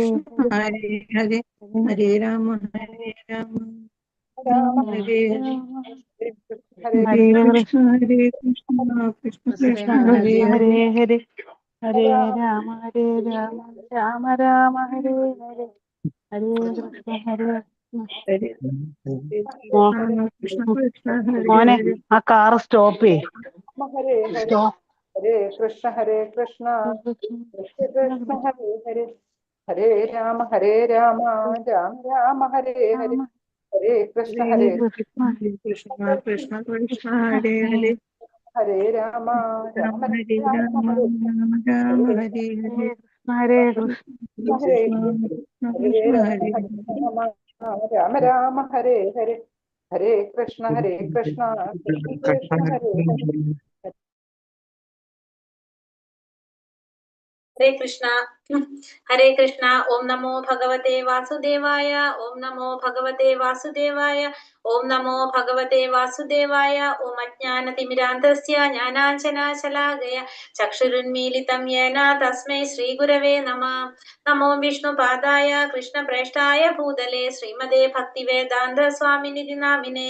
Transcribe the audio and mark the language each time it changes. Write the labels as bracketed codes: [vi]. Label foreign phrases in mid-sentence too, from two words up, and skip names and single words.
[sa] കൃഷ്ണ ഹരേ ഹരേ ഹരേ രാമ ഹരേ രാമ രാമ ഹരേ ഹരേ ഹരേ കൃഷ്ണ ഹരേ കൃഷ്ണ കൃഷ്ണ കൃഷ്ണ ഹരേ ഹരേ ഹരേ ഹരേ ഹരേ രാമ ഹരേ രാമ രാമ രാമ ഹരേ ഹരേ ഹരേ കൃഷ്ണ ഹരേ ഹരേ കൃഷ്ണ കൃഷ്ണ ഹരേ [ml] മോനെ [sa] ഹരേ [ml] ആ കാറ് സ്റ്റോപ്പ് ചെയ്യ്. [sa] ഹരേ കൃഷ്ണ ഹരേ കൃഷ്ണ കൃഷ്ണ കൃഷ്ണ ഹരേ ഹരേ ഹരേ രാമ രാമ രാമ ഹരേ ഹരേ ഹരേ കൃഷ്ണ ഹരേ കൃഷ്ണ കൃഷ്ണ കൃഷ്ണ കൃഷ്ണ ഹരേ ഹരേ ഹരേ രാമ രാമ ഹരേ രാമ രാമ രാമ രാമ ഹരേ ഹരേ ഹരേ കൃഷ്ണ ഹരേ കൃഷ്ണ കൃഷ്ണ ഹരേ രാമ രാമ ഹരേ ഹരേ ഹരേ കൃഷ്ണ കൃഷ്ണ കൃഷ്ണ ഹരേ ഹരേ ഹരേ കൃഷ്ണ ഹരേ കൃഷ്ണ. ഓം നമോ ഭഗവതേ വാസുദേവായ. ഓം നമോ ഭഗവതേ വാസുദേവായ. ഓം നമോ ഭഗവതേ വാസുദേവായ. ഓം അജ്ഞാനതിമിരാന്തസ്യ ജ്ഞാനാഞ്ജനാശലാകയ ചക്ഷുരുന്മീലിതം യേന തസ്മൈ ശ്രീഗുരവേ നമഃ. നമോ വിഷ്ണുപാദായ കൃഷ്ണപ്രേഷ്ഠായ ഭൂതലേ ശ്രീമതേ ഭക്തിവേദാന്ത സ്വാമിനിധി നാമിനേ.